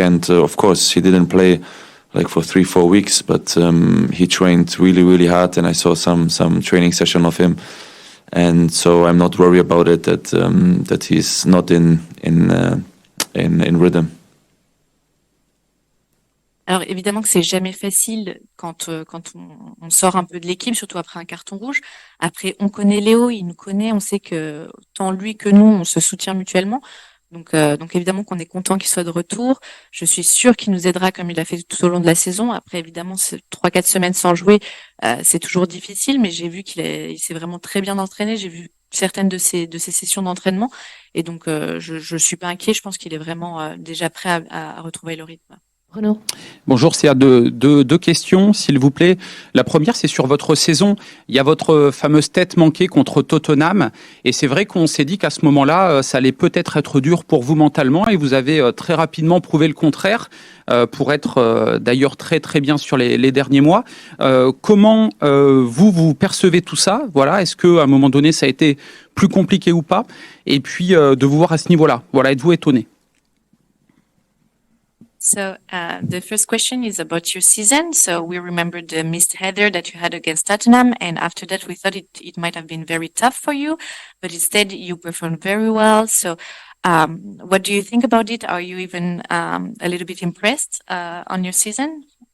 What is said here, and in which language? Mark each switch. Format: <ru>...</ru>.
<en>And of course, he didn't play like for 3-4 weeks, but he trained really hard, and I saw some training session of him. And so I'm not worried about it that he's not in rhythm.</en> <fr>Alors évidemment que c'est jamais facile quand on sort un peu de l'équipe, surtout après un carton rouge. Après, on connaît Léo, il nous connaît, on sait que tant lui que nous, on se soutient mutuellement. Donc évidemment qu'on est content qu'il soit de retour. Je suis sûre qu'il nous aidera comme il a fait tout au long de la saison. Après, évidemment, 3-4 semaines sans jouer, c'est toujours difficile, mais j'ai vu qu'il s'est vraiment très bien entraîné. J'ai vu certaines de ces sessions d'entraînement. Et donc, je suis pas inquiet. Je pense qu'il est vraiment déjà prêt à retrouver le rythme. Renaud. Bonjour, c'est à deux questions, s'il vous plaît. La première, c'est sur votre saison. Il y a votre fameuse tête manquée contre Tottenham. Et c'est vrai qu'on s'est dit qu'à ce moment-là, ça allait peut-être être dur pour vous mentalement. Et vous avez très rapidement prouvé le contraire, pour être d'ailleurs très très bien sur les derniers mois. Comment vous percevez tout ça? Voilà, est-ce qu'à un moment donné, ça a été plus compliqué ou pas? Et puis, de vous voir à ce niveau-là. Voilà, êtes-vous étonné?</fr> <en>So the first question is about your season. So we remember the missed header that you had against Tottenham, and after that we thought it might have been very tough for you, but instead you performed very well. So what do you think about it? Are you even a little bit impressed on your season?</en>